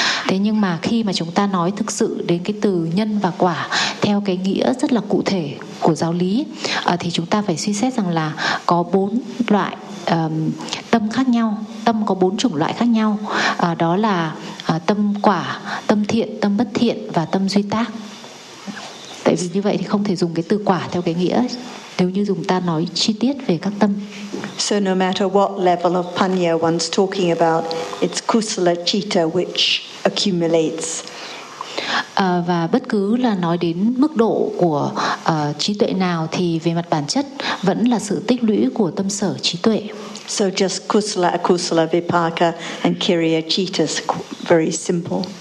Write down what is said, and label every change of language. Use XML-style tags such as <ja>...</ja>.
<vi>Thế nhưng mà khi mà chúng ta nói thực sự đến cái từ nhân và quả theo cái nghĩa rất là cụ thể của giáo lý, thì chúng ta phải suy xét rằng là có bốn loại tâm khác nhau, tâm có bốn chủng loại khác nhau, đó là tâm quả, tâm thiện, tâm bất thiện và tâm duy tác. Tại vì như vậy thì không thể dùng cái từ quả theo cái nghĩa nếu như chúng ta nói chi tiết về các tâm.</vi> <en>So no matter what level of panya one's talking about, it's kusala citta which accumulates.</en> <vi>Và bất cứ là nói đến mức độ của trí tuệ nào thì về mặt bản chất vẫn là sự tích lũy của tâm sở trí tuệ.</vi> <en>So just kusala, akusala, vipaka and kiriya chittas, very simple.</en>